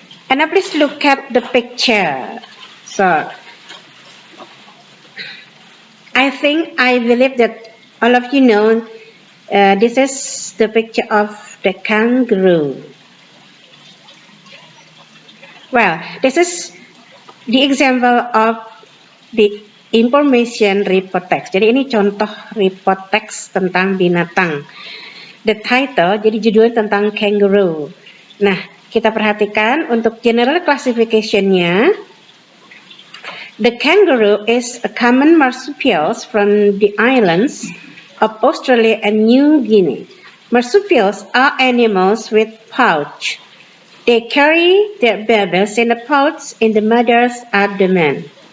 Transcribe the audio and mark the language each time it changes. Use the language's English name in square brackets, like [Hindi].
[English] And now please look at the picture. So, I believe that all of you know this is the picture of the kangaroo. Well, this is the example of the information report text. [Indonesian] Jadi ini contoh report text tentang binatang. [English] The title, [Indonesian] jadi judulnya tentang kangaroo. Nah, kita perhatikan untuk general classification-nya. [English] The kangaroo is a common marsupial from the islands of Australia and New Guinea. Marsupials are animals with pouch. They carry their babies in the pouch in the mother's abdomen.